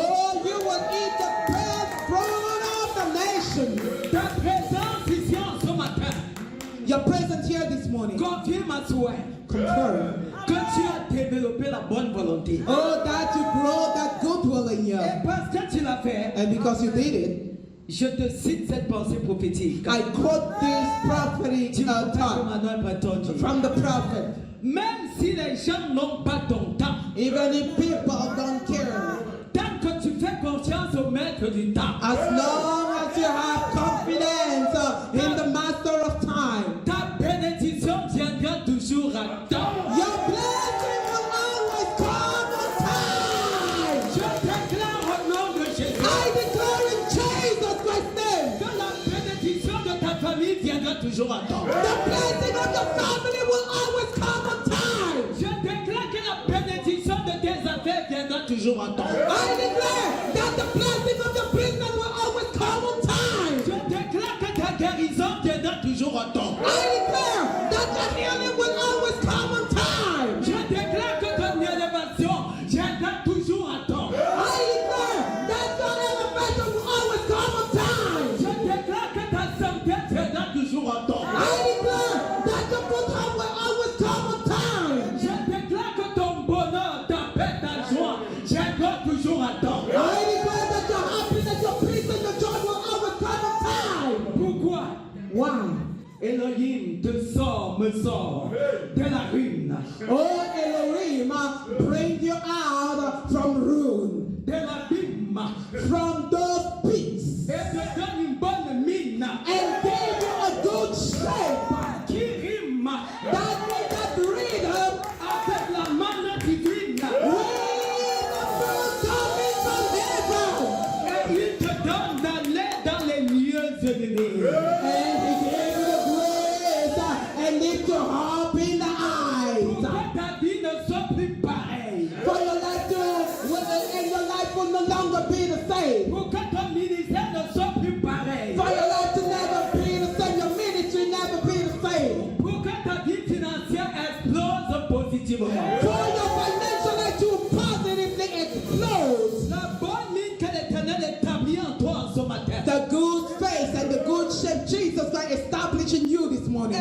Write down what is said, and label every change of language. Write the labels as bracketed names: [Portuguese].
[English] oh, you will eat the best fruit of the nation. [French] Ta présence ici en ce matin [English] Your presence here this morning [French] confirme confirme à toi [English] confirm. [French] que tu as développé la bonne volonté. [English] Oh, that you grow that goodwill in you. [French] Et parce que tu l'as fait, [English] And because you did it, [French] je te cite cette pensée prophétique. [English] I quote this prophetic [French] Tu [English] thought [French] Emmanuel Patonji. [English] from the prophet. [French] Même si les gens n'ont pas ton temps, [English] Even if people don't care, [French] tant que tu fais confiance au maître du temps, [English] as long as you have confidence in the master of time, [French] ta bénédiction viendra toujours à temps. [English] your blessing will always come on time. [French] Je déclare au nom de Jésus [English] I declare in Jesus Christ's name, [French] que la bénédiction de ta famille viendra toujours à temps. [English] the blessing of your family will always come on time. [French] Je déclare que la bénédiction de tes affaires viendra toujours à temps. [English] I declare that the blessing of your business will always come on time. [French] Je déclare que ta guérison viendra toujours à temps. [English] I declare that your healing will always come on time. [French] Je déclare que ton élévation viendra toujours à temps. [English] I declare that your elevation will always come on time. [French] Je déclare que ta santé viendra toujours à temps. [English] I declare that your good health will always come on time. [French] Je déclare que ton bonheur, ta paix, ta joie viendra toujours à temps. [English] I declare that your happiness, your peace, and your joy will always come on time. [French] Pourquoi [English] Why? [French] Elohim me sort de la ruine, [English] Oh Elohim, bring you out from ruin, [French] de l'abîme, [English] from those pits, [French] et te donne une bonne mine [English] and gave you a good shape [French] qui rime [English] that rhythm [French] avec la manne divine. [English] with the food coming from heaven. [French] Et il te donne d'aller dans les lieux élevés. [English] And he gave you the grace and lift your heart in the eyes. [French] Pourquoi ta vie ne soit plus pareille? [English] For your life and your life will no longer be the same. [French] Pourquoi ton ministère ne soit plus pareil? [English] For your life to never be the same. Your ministry never be the same. [French] Pourquoi ta vie financière explose positivement? [English] For your financial life to positively explode. [French] La bonne ligne que l'Éternel établit en toi en ce matin. [English] The good face and the good shape Jesus Christ established in you this morning.